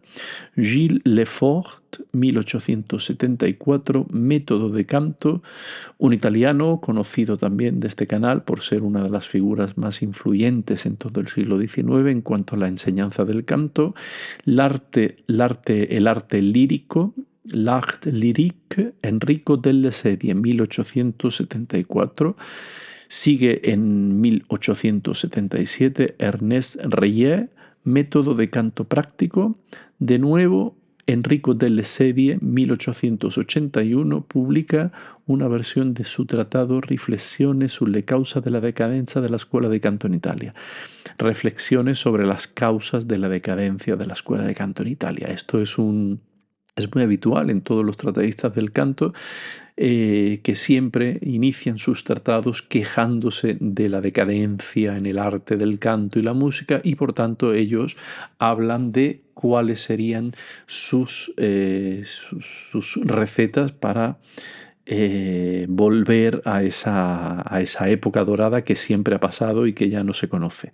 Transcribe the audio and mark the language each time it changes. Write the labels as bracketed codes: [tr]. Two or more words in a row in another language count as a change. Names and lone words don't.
[es] Gilles Lefort, 1874, Método de canto. Un italiano conocido también de este canal por ser una de las figuras más influyentes en todo el siglo XIX en cuanto a la enseñanza del canto. El arte lírico. L'art lyrique, Enrico delle Sedie, 1874. Sigue en 1877 Ernest Reyer, Método de canto práctico. De nuevo, Enrico delle Sedie, 1881, publica una versión de su tratado Riflessione sulle cause della decadenza della scuola di canto in Italia. Reflexiones sobre las causas de la decadencia de la escuela de canto en Italia. Esto es muy habitual en todos los tratadistas del canto, que siempre inician sus tratados quejándose de la decadencia en el arte del canto y la música, y por tanto ellos hablan de cuáles serían sus recetas para volver a esa época dorada que siempre ha pasado y que ya no se conoce.